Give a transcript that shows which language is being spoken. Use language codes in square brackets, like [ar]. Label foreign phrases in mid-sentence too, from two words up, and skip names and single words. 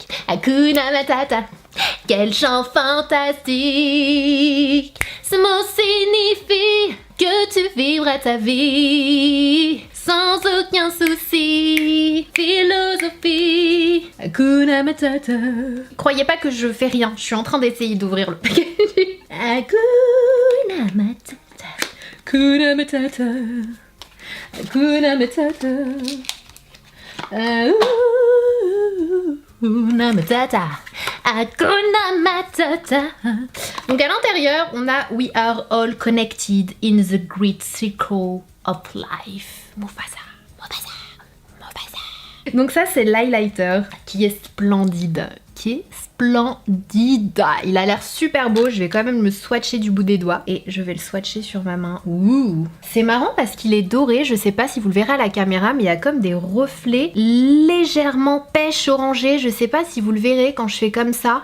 [sw] Hakuna Matata, [fr] quel chant fantastique. Ce mot signifie que tu vivras ta vie sans aucun souci. Philosophie. [sw] Hakuna Matata. [fr] Croyez pas que je fais rien, je suis en train d'essayer d'ouvrir le paquet. [sw] Hakuna Matata. Hakuna Matata. Hakuna Matata. Hakuna Matata. Hakuna Matata. [fr] Donc à l'intérieur, on a [en] We are all connected in the great circle of life. [fr] Mufasa, Mufasa, Mufasa. Donc ça, c'est l'highlighter qui est splendide. Il a l'air super beau, je vais quand même le swatcher du bout des doigts et je vais le swatcher sur ma main. Ouh. C'est marrant parce qu'il est doré, je sais pas si vous le verrez à la caméra, mais il y a comme des reflets légèrement pêche orangé, je sais pas si vous le verrez quand je fais comme ça.